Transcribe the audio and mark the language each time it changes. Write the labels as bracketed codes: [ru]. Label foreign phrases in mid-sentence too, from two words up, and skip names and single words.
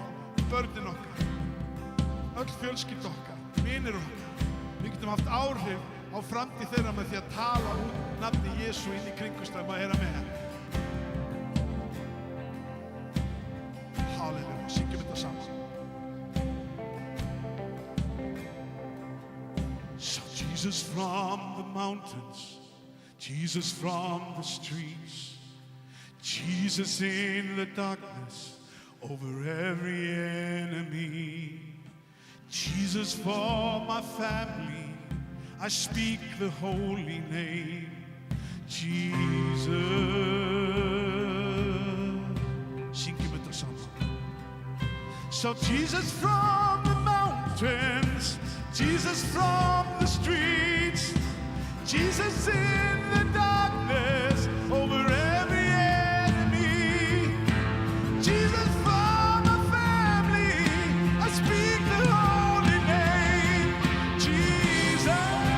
[is] Börnin okkar, öll fjölskylda okkar, vinir okkar. Við getum haft áhrif á framtíð þeirra með því að tala út nafni Jesú inn í kringumstæðum að heyra með henni. Halleluja, syngjum þetta saman. [en] Jesus from the mountains, Jesus from the streets, Jesus in the darkness over every enemy. Jesus for my family, I speak the holy name, Jesus. [is] Syngjum þetta saman. [en] So Jesus from the mountains, Jesus from the streets, Jesus in the darkness over every enemy. Jesus for my family, I speak the holy name, Jesus.